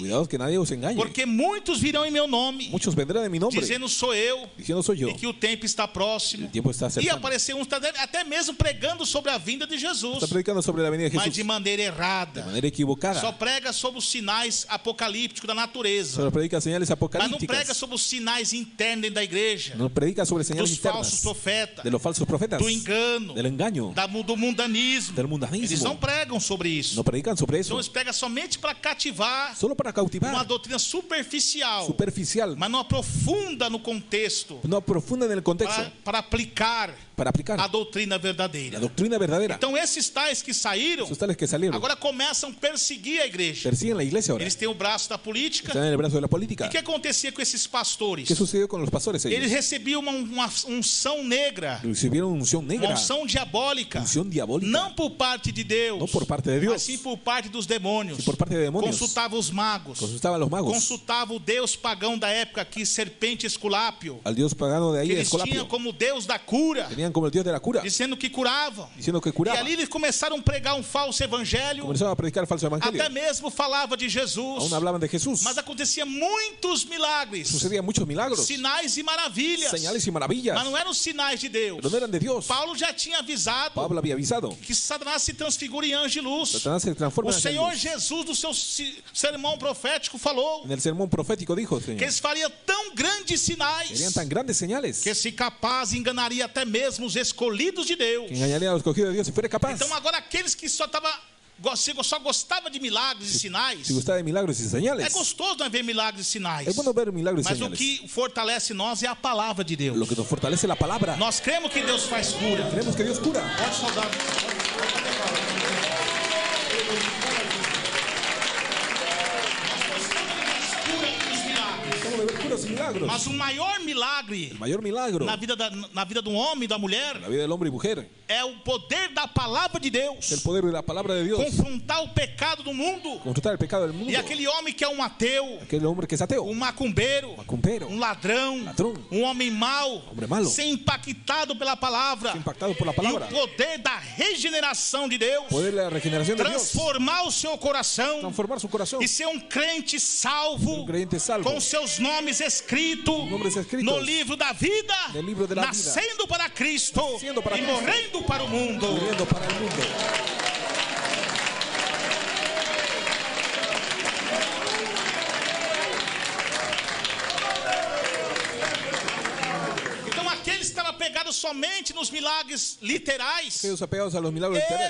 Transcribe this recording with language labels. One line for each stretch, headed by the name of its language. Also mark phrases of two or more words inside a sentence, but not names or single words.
Spanish: Cuidados que nadie os engañe.
Portuguese: porque muitos virão em meu nome,
Spanish: Muchos vendrán en mi nombre
Portuguese: dizendo sou eu,
Spanish: diciendo soy yo.
Portuguese: e que o tempo está próximo.
Spanish: El tiempo está
Portuguese: E
Spanish: cercano.
Portuguese: apareceu uns até mesmo pregando sobre a vinda de Jesus,
Spanish: Está predicando sobre la venida de
Portuguese: mas
Spanish: Jesús
Portuguese: de maneira errada.
Spanish: de manera equivocada.
Portuguese: Só prega sobre os sinais apocalípticos da natureza,
Spanish: Solo predica señales
Portuguese: mas não
Spanish: apocalípticas.
Portuguese: prega sobre os sinais internos dentro da igreja,
Spanish: No predica sobre señales
Portuguese: dos falsos
Spanish: internas
Portuguese: profetas,
Spanish: de los falsos profetas,
Portuguese: do engano,
Spanish: del engaño,
Portuguese: do mundanismo.
Spanish: del
Portuguese: Eles não
Spanish: mundanismo.
Portuguese: pregam sobre isso.
Spanish: No predican sobre
Portuguese: Então
Spanish: eso.
Portuguese: eles pregam somente para cativar
Spanish: Solo para
Portuguese: uma
Spanish: cautivar,
Portuguese: doutrina superficial,
Spanish: superficial,
Portuguese: mas não aprofunda no contexto
Spanish: no profunda en el contexto,
Portuguese: para aplicar
Spanish: para aplicar
Portuguese: a doutrina
Spanish: la
Portuguese: verdadeira.
Spanish: doctrina verdadera.
Portuguese: Então esses tais que saíram
Spanish: Esos tales que salieron
Portuguese: agora começam a perseguir a igreja.
Spanish: persiguen la iglesia ahora.
Portuguese: Eles têm o braço da política.
Spanish: Están en el brazo de la
Portuguese: E
Spanish: política.
Portuguese: o que acontecia com esses pastores?
Spanish: ¿Qué sucedió con los pastores?
Portuguese: Eles
Spanish: Ellos
Portuguese: recebiam uma unção negra,
Spanish: recibieron unción
Portuguese: uma
Spanish: negra,
Portuguese: unção diabólica,
Spanish: unción diabólica,
Portuguese: não por parte de Deus,
Spanish: no por parte de Dios,
Portuguese: mas sim por parte dos demônios.
Spanish: sino por parte de demonios.
Portuguese: Consultava os magos,
Spanish: Consultaban a los magos,
Portuguese: consultava o deus pagão da época aqui, serpente Esculápio,
Spanish: al dios pagano de ahí,
Portuguese: que eles
Spanish: Escolapio.
Portuguese: tinham como deus da cura.
Spanish: Tenían como el Dios de la cura,
Portuguese: dizendo que curavam.
Spanish: diciendo que
Portuguese: E
Spanish: curaba.
Portuguese: ali eles começaram a pregar um falso evangelho,
Spanish: Comenzaron a predicar falso evangelio.
Portuguese: até mesmo falava de Jesus,
Spanish: Aún hablaban de Jesús.
Portuguese: mas acontecia muitos milagres,
Spanish: Sucedían muchos milagros,
Portuguese: sinais e maravilhas,
Spanish: señales y maravillas,
Portuguese: mas não eram sinais de Deus.
Spanish: pero no eran de Dios.
Portuguese: Paulo já tinha avisado
Spanish: Pablo había avisado.
Portuguese: que Satanás se transfigura em anjo de luz.
Spanish: Satanás se transforma
Portuguese: O
Spanish: en
Portuguese: Senhor
Spanish: luz.
Portuguese: Jesus, no seu sermão profético, falou
Spanish: En el sermón profético dijo,
Portuguese: que
Spanish: Señor,
Portuguese: eles fariam tão grandes sinais
Spanish: serían tan grandes señales
Portuguese: que, se capaz, enganaria até mesmo os escolhidos de Deus.
Spanish: que engañarían a los escogidos de Dios si fuera capaz.
Portuguese: Então agora aqueles que só gostava de milagres e sinais,
Spanish: Si gustaba de milagros y
Portuguese: é
Spanish: señales,
Portuguese: gostoso não ver milagres e sinais.
Spanish: es bueno ver milagros y
Portuguese: Mas o
Spanish: señales.
Portuguese: que fortalece nós é a palavra de Deus.
Spanish: Lo que nos fortalece es la palabra.
Portuguese: Nós cremos que Deus faz cura.
Spanish: Creemos que Dios cura.
Portuguese: Pode saudar.
Spanish: Estamos de ver curas y milagros.
Portuguese: Mas o maior milagre
Spanish: El mayor milagro
Portuguese: na vida de um homem e da mulher
Spanish: en la vida del hombre y mujer
Portuguese: é o poder da palavra de
Spanish: es
Portuguese: Deus
Spanish: el poder de la palabra de Dios.
Portuguese: confrontar o pecado do mundo.
Spanish: Confrontar el pecado del mundo.
Portuguese: E aquele homem que é um ateu,
Spanish: Aquel hombre que es ateo,
Portuguese: um macumbeiro,
Spanish: macumpero,
Portuguese: um ladrão,
Spanish: ladrón,
Portuguese: um homem mau,
Spanish: hombre malo,
Portuguese: ser impactado pela palavra
Spanish: impactado por la
Portuguese: e o
Spanish: palabra.
Portuguese: poder da regeneração de Deus,
Spanish: Poder de la regeneración de Dios.
Portuguese: transformar o seu coração
Spanish: Transformar su corazón.
Portuguese: e ser um crente salvo,
Spanish: Un creyente salvo.
Portuguese: com seus nomes escritos
Spanish: Nombres escritos
Portuguese: no livro da vida,
Spanish: del libro de la vida.
Portuguese: nascendo para Cristo
Spanish: Nascendo para
Portuguese: e
Spanish: Cristo.
Portuguese: morrendo para o mundo.
Spanish: Viviendo para el mundo.
Portuguese: Então aqueles que estavam pegados somente nos milagres literais,
Spanish: Aquellos apegados a los milagros literarios